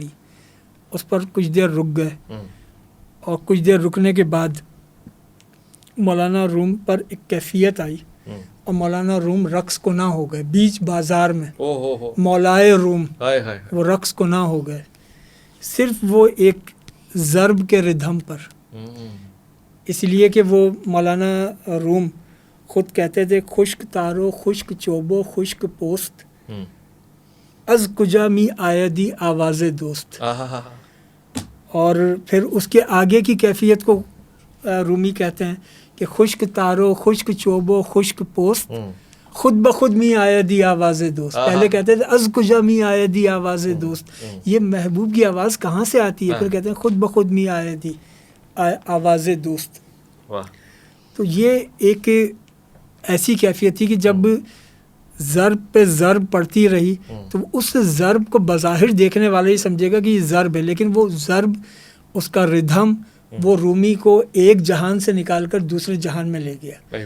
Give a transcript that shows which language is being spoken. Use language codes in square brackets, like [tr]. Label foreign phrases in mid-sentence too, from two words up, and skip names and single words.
[ur] اس پر کچھ دیر رک گئے, اور کچھ دیر رکنے کے بعد مولانا روم پر ایک کیفیت آئی, اور مولانا روم رقص کو نہ ہو گئے بیچ بازار میں. مولائے روم وہ رقص کو نہ ہو گئے صرف وہ ایک ضرب کے ردھم پر. اس لیے کہ وہ مولانا روم خود کہتے تھے [fa] خشک تارو خشک چوبو خشک پوست از کجا می آیدی آواز دوست. [ur] اور پھر اس کے آگے کی کیفیت کو رومی کہتے ہیں کہ [fa] خشک تارو خشک چوبو خشک پوست خود بخود می آیا دی آواز دوست. [ur] پہلے کہتے تھے [fa] از کجا می آیا دی آواز دوست. [ur] یہ محبوب کی آواز کہاں سے آتی ہے؟ پھر کہتے ہیں [fa] خود بخود می آیا دی آواز دوست. [ur] تو یہ ایک ایسی کیفیت تھی کہ جب ضرب پہ ضرب پڑتی رہی تو اس ضرب کو بظاہر دیکھنے والا ہی سمجھے گا کہ یہ ضرب ہے، لیکن وہ ضرب، اس کا ردھم، وہ رومی کو ایک جہان سے نکال کر دوسرے جہان میں لے گیا.